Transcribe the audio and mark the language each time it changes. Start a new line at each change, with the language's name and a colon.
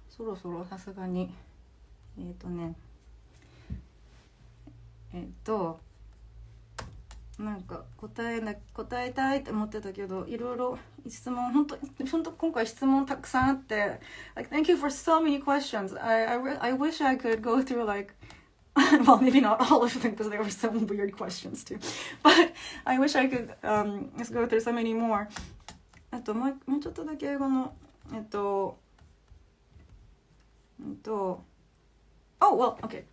Japanese: そろそろさすがになんか答えたいって思ってたけど、いろいろ質問、本当今回質問たくさんあって、
English: like thank you for so many questions. I wish I could go through like well, maybe not all of them because there were some weird questions too, but I wish I could just go through so many more.
Japanese: あともうちょっとだけ英語の
English: Oh, well, okay.